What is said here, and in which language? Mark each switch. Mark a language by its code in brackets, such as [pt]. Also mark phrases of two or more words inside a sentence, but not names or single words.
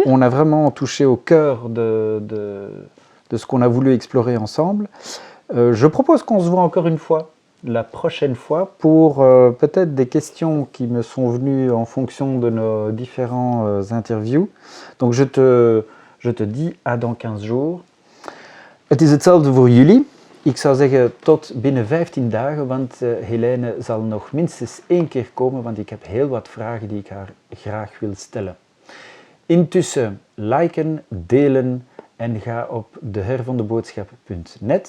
[fr] On a vraiment touché au cœur de ce qu'on a voulu explorer ensemble. Je propose qu'on se voit encore une fois, la prochaine fois, pour peut-être des questions qui me sont venues en fonction de nos différents interviews. Donc je te dis à dans 15 jours. [nl] Het is hetzelfde voor jullie. Ik zou zeggen tot binnen 15 dagen, want Helene zal nog minstens 1 keer komen, want ik heb heel wat vragen die ik haar graag wil stellen. Intussen liken, delen en ga op dehervondeboodschap.net.